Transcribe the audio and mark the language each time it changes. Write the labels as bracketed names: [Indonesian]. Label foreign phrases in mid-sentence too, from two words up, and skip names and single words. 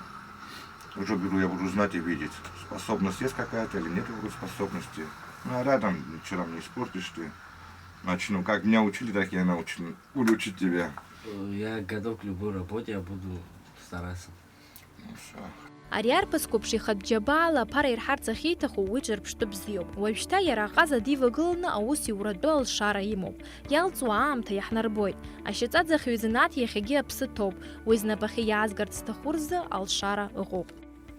[Russian] Уже я буду знать и видеть, способность есть какая-то или нет способности. Ну а рядом ничего там не испортишь ты. Начну, как меня учили, так я научу. Буду учить тебя. Я готов к любой работе, я буду стараться. Ну все. [Abkhazian] Ари арԥыс қәыԥш ихатә џьабаала аԥара ирҳарц ахьиҭаху уи ҿырԥштәы бзиоуп. Уажәшьҭа иара аҟаза дивагыланы аус иуратәы алшара имоуп. Иалҵуа аамҭа иаҳнарбоит. Ашьаҵаӡахҩ занааҭ иахьагьы аԥсы ҭоуп. Уи знапахьы иаазгарц зҭаху рзы алшара ыҟоуп.